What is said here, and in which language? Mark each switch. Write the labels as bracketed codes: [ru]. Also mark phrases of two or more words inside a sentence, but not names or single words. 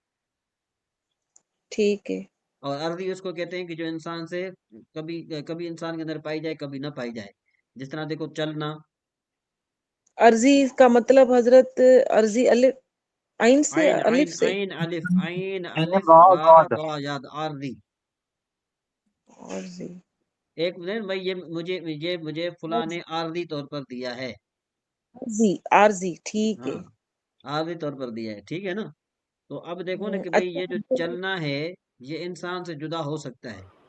[ur] ٹھیک ہے۔ اور عرضی اس کو کہتے ہیں کہ جو انسان سے کبھی کبھی انسان کے اندر پائی جائے، کبھی نہ پائی جائے، جس طرح دیکھو چلنا، عرضی کا مطلب حضرت عرضی الف عین سے عین عین الف سے عین الف عین عین الف را با ضاد ضا یاد عارضی، عرضی ایک منٹ بھائی، یہ مجھے فلاں نے عارضی طور پر دیا ہے، عارضی ٹھیک ہے۔ ہاں عارضی طور پر دیا ہے، ٹھیک ہے نا؟ تو اب دیکھو نا کہ بھئی یہ جو اچھا چلنا ہے یہ انسان سے جدا ہو سکتا ہے،